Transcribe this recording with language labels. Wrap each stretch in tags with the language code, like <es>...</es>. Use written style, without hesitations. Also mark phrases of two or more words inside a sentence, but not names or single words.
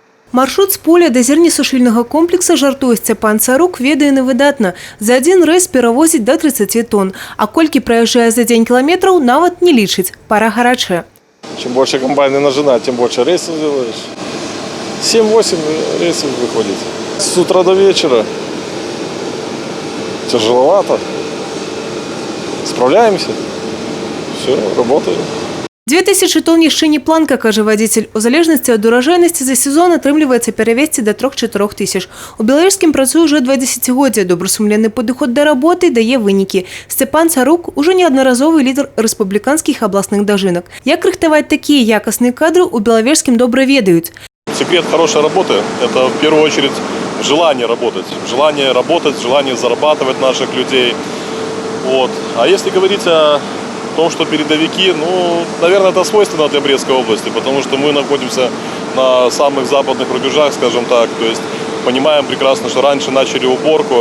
<be>Маршрут з поля до зернесушильного комплекса, жартуе Степан Царук, ведае невыдатна. За один рэйс перавозіць до 30 тонн. А колькі праязджае</be> <ru>за день километров,</ru> <be>нават не лічыць. Пора гарачая.</be> <ru>Чем больше комбайны нажинать, тем больше рейсов делаешь. 7-8 рейсов выходит. С утра до вечера. Тяжеловато. Справляемся. Все, работаем.</ru> <be>2000 тонн яшчэ не планка, каже водитель. У залежнасці ад уражайнасці за сезон атрымліваецца перавезці до 3-4 тысяч. У Белавежскім працуе уже 2 десятгоддзя. Добрасумленны падыход да работы дае вынікі. Степан Царук уже неаднаразовы лідар рэспубліканскіх абласных дажынак. Як рыхтаваць такія якасныя кадры, у Белавежскім добра ведаюць.</be> <ru>Секрет хорошей работы – это в первую очередь желание работать. Желание зарабатывать наших людей. Вот. А если говорить о том, что передовики, наверное, это свойственно для Брестской области, потому что мы находимся на самых западных рубежах, скажем так, то есть понимаем прекрасно, что раньше начали уборку.</ru>